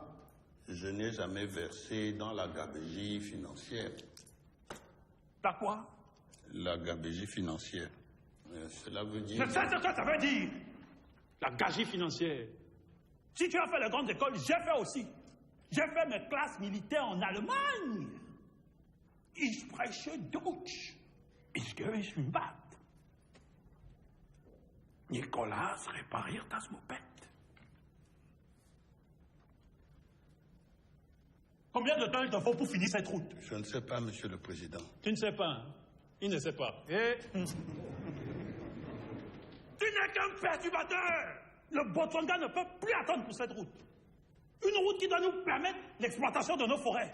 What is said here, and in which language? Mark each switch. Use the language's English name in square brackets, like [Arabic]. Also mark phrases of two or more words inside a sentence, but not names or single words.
[French] Je n'ai jamais versé dans la gabegie financière. T'as quoi? La gabegie financière. Cela veut dire... Je sais ce que ça veut dire. La gabegie financière. Si tu as fait les grandes écoles, j'ai fait aussi. J'ai fait mes classes militaires en Allemagne. [German] Ich spreche Deutsch. Ich gehe in Bad. Nicolas, repariert das Moped. [French] Combien de temps il te faut pour finir cette route? Je ne sais pas, Monsieur le Président. Tu ne sais pas, hein? Il ne sait pas. Et... Tu n'es qu'un perturbateur! Le Botswana ne peut plus attendre pour cette route. Une route qui doit nous permettre l'exploitation de nos forêts.